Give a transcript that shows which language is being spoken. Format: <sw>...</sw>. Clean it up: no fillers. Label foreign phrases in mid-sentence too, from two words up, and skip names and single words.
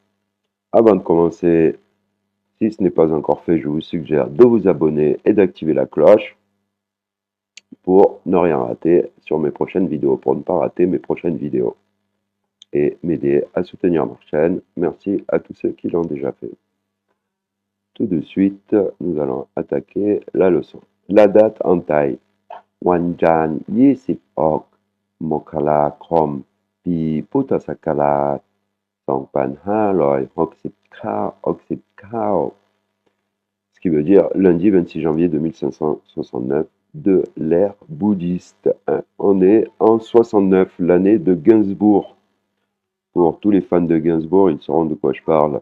<fr>Avant de commencer, si ce n'est pas encore fait, je vous suggère de vous abonner et d'activer la cloche pour ne rien rater sur mes prochaines vidéos, pour ne pas rater mes prochaines vidéos et m'aider à soutenir ma chaîne. Merci à tous ceux qui l'ont déjà fait. Tout de suite, nous allons attaquer la leçon. La date en taille.</fr> <th>วันจันทร์26 มกราคม ปีพุทธศักราช 2569,</th> <fr>ce qui veut dire lundi 26 janvier 2569 de l'ère bouddhiste. On est en 69, l'année de Gainsbourg. Pour tous les fans de Gainsbourg, ils sauront de quoi je parle.</fr>